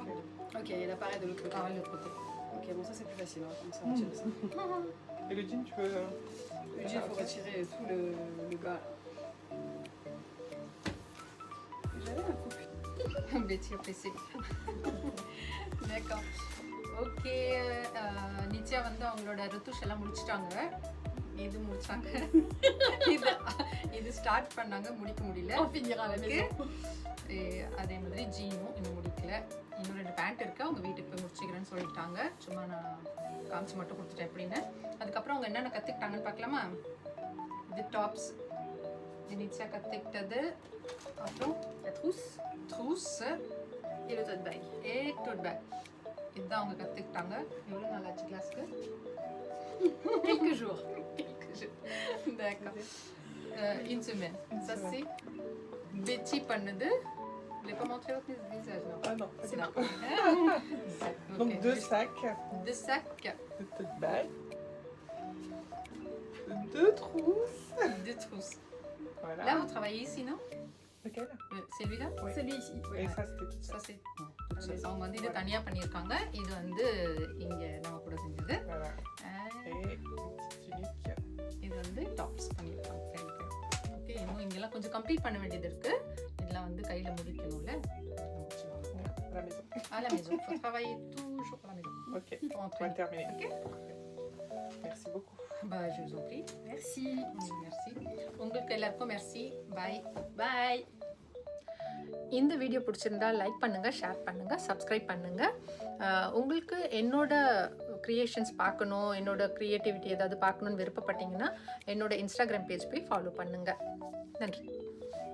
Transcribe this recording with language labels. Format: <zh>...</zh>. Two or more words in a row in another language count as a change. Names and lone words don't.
<fr>Ok, et l'appareil de l'autre côté. Pareil de l'autre côté. Ok, bon, ça c'est plus facile. Hein, comme ça, on retire ça. Et le jean, tu peux. Le jean, il faut retirer tout le bas. Là. J'avais un coup. Betty PC. D'accord.</fr> <ta>ஓகே நித்யா வந்து அவங்களோட ரித்துஷ் எல்லாம் முடிச்சிட்டாங்க இது முடிச்சாங்க இது ஸ்டார்ட் பண்ணாங்க முடிக்க முடியல</ta> <fr>On finira à la Okay. maison.</fr> <ta>அதே மாதிரி ஜீனும் இன்னும் முடிக்கல இன்னும் 2 பேண்ட் இருக்கு அவங்க வீட்டுக்கு போய் முடிச்சுக்கிறேன்னு சொல்லிட்டாங்க சும்மா நான் காமிச்சு மட்டும் கொடுத்துட்டேன் எப்படின்னு அதுக்கப்புறம் அவங்க என்னென்ன கற்றுக்கிட்டாங்கன்னு பார்க்கலாமா இது டாப்ஸ் இது நித்யா கற்றுக்கிட்டது அப்புறம்</ta> <fr>La trousse</fr> <ta>ட்ரூஸ்</ta> <fr>et le tote bag.</fr> <ta>டோட் பேக் இதுதான் அவங்க கற்றுக்கிட்டாங்க எவ்வளோ நல்லாச்சு கிளாஸ்க்கு</ta> <fr>Quelques jours. D'accord. Une semaine. Ça c'est Betty பண்ணது. Je l'ai pas montré votre visage non. Ah non, C'est pas bon. du tout. Donc Ok. 2 sacs, 2 sacs, de tote bag, 2 trousses. 2 trousses. Voilà. Là vous travaillez ici non? Lequel? Celui-là? Oui. Celui ici. Et ça, c'était tout ça. Ça c'est tout ça.</fr> <ta>அவங்க வந்து இது தனியா பண்ணிருக்காங்க. இது வந்து இங்க நம்ம கூட செஞ்சது.</ta> <fr>Voilà. Et une petite tunique.</fr> <ta>இது வந்து டாப்ஸ் பண்ணிருக்காங்க. ஓகே இன்னும் இங்கெல்லாம் கொஞ்சம் கம்ப்ளீட் பண்ண வேண்டியது இருக்கு. இதெல்லாம் வந்து கையில முடிக்கணும்ல.</ta> <fr>À la maison. À la maison. Faut travailler toujours à la maison. Ok, Pour on entraîner. va terminer. Ok. Merci beaucoup. Bah, je vous en prie. Merci. Merci.</fr> <ta>உங்களுக்கு எல்லாருக்கும் merci. Bye. Bye. இந்த வீடியோ பிடிச்சிருந்தா லைக் பண்ணுங்கள் ஷேர் பண்ணுங்கள் சப்ஸ்கிரைப் பண்ணுங்கள் உங்களுக்கு என்னோட க்ரியேஷன்ஸ் பார்க்கணும் என்னோட க்ரியேட்டிவிட்டி ஏதாவது பார்க்கணுன்னு விருப்பப்பட்டீங்கன்னா என்னோட இன்ஸ்டாகிராம் பேஜ் போய் ஃபாலோ பண்ணுங்கள் நன்றி</ta>